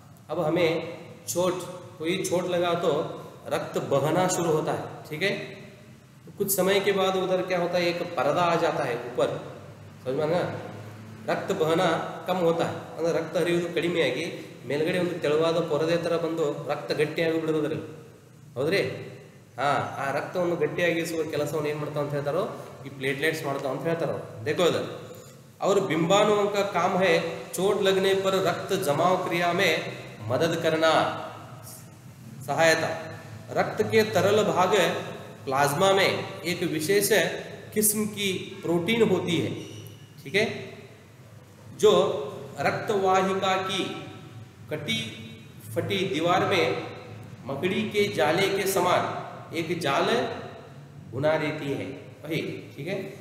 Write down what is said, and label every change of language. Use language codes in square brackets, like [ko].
[hi] अब हमें कोई चोट लगा तो रक्त बहना शुरू होता है, ठीक है। तो कुछ समय के बाद उधर क्या होता है, एक पर्दा आ जाता है ऊपर, समझ में ना, रक्त बहना कम होता है, मतलब रक्त हरियुವುದು [kn] ಕಡಿಮೆ ಆಗಿ ಮೇಲ್ಗಡೆ ಒಂದು ತೆಳುವಾದ ಪೊರದೆ ತರ ಬಂದು ರಕ್ತ ಗಟ್ಟಿಯಾಗಿ ಬಿಡುವುದರಲ್ಲಿ, ಹೌದ್ರಿ? ಆ ರಕ್ತವನ್ನು ಗಟ್ಟಿಯಾಗಿಸುವ ಕೆಲಸವನ್ನು ಏನು ಮಾಡ್ತಾವ ಅಂತ ಹೇಳ್ತಾರೋ ಈ ಪ್ಲೇಟ್ಲೆಟ್ಸ್ ಮಾಡ್ತಾವ ಅಂತ ಹೇಳ್ತಾರೋ, [hi] देखो इधर। और बिंबाणुओं का काम है चोट लगने पर रक्त जमाव क्रिया में मदद करना, सहायता। रक्त के तरल भाग प्लाज्मा में एक विशेष किस्म की प्रोटीन होती है, ठीक है, जो रक्तवाहिका की कटी फटी दीवार में मकड़ी के जाले के समान एक जाल बना देती है, वही, ठीक है।